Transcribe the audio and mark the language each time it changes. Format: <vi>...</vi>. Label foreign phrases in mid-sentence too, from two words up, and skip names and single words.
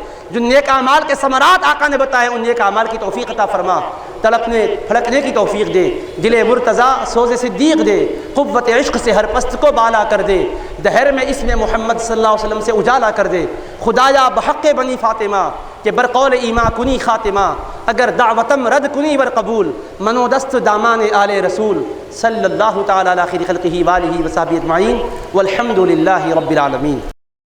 <ur>جو نیک اعمال کے ثمرات آقا نے بتائے ان نیک اعمال کی توفیق عطا فرما، تڑپنے پھڑکنے کی توفیق دے، دل مرتضیٰ سوز صدیق دے، قوت عشق سے ہر پست کو بالا کر دے، دہر میں اسم محمد</ur> <ar>صلی اللہ علیہ وسلم</ar> <ur>سے اجالا کر دے۔</ur> <fa>خدایا بحق بنی فاطمہ کہ برقول ایما کنی خاتمہ، اگر دعوتم رد کنی بر قبول، منو دست دامان آل رسول،</fa> <ar>صلی اللہ تعالی علی خیر خلقہ وآلہ وصحبہ اجمعین، والحمد للہ رب العالمین۔</ar>